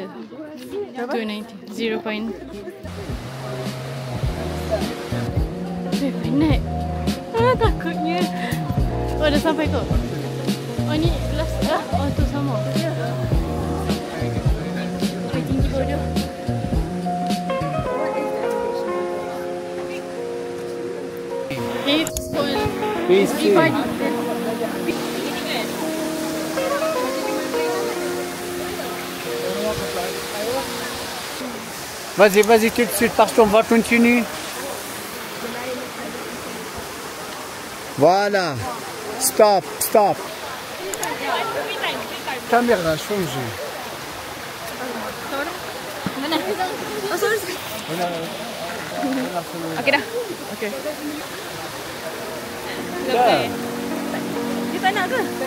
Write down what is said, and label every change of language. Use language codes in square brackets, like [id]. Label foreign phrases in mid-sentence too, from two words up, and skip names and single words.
[ms] 290. 0. Penat. Takutnya. Oh, dah sampai kau? Oh, ni last dah? Oh, tu sama. Sampai tinggi bodoh. [en] It's everybody. [fr] Vas-y, tout de suite, parce qu'on va continuer. Voilà. Stop. Caméra, change. [ms] Okey dah. Okey. Dah. Dia tak nak ke?